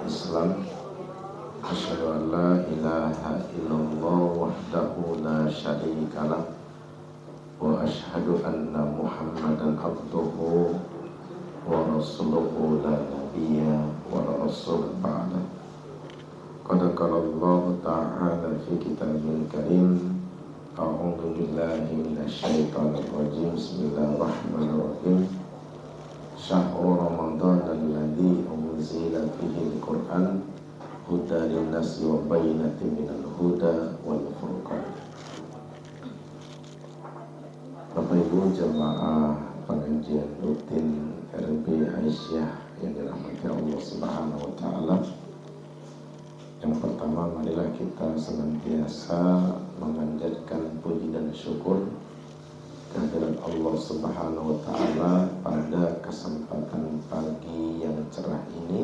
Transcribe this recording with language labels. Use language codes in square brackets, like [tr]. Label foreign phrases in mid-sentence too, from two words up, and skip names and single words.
[ar] إسلام، أشهد أن لا إله إلا الله وحده لا شريك له وأشهد أن محمدا عبده ورسوله لا نبي ورسول بعد. قد قال الله تعالى في الكتاب الكريم، أعوذ بالله من الشيطان الرجيم. بسم الله الرحمن الرحيم. شهر رمضان الذي أنزل فيه القرآن هدى للناس وبينات من الهدى والفرقان. [id] Bapak Ibu jemaah pengajian rutin RB Aisyah yang dirahmati Allah [ar] سبحانه وتعالى. [id] Yang pertama, marilah kita senantiasa memanjatkan puji dan syukur kehadirat Allah [ar] سبحانه وتعالى [id] pada kesempatan pagi yang cerah ini.